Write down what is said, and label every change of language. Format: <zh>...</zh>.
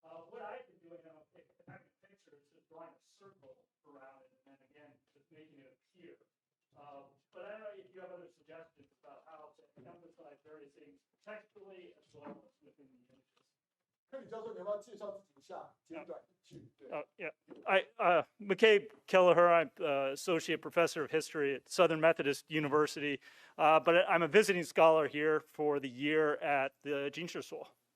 <en>What I've been doing now, if having a picture, is just drawing a circle around it, and then again, just making it appear. But I don't know if you have other suggestions about how to emphasize various things textually as well as within the images.</en> <zh>克里教授，你要不要介绍自己一下，简短一句？对。</zh> <en>Yeah. McCabe Kelleher, I'm Associate Professor of History at Southern Methodist University, but I'm a visiting scholar here for the year at the 近史所.</en>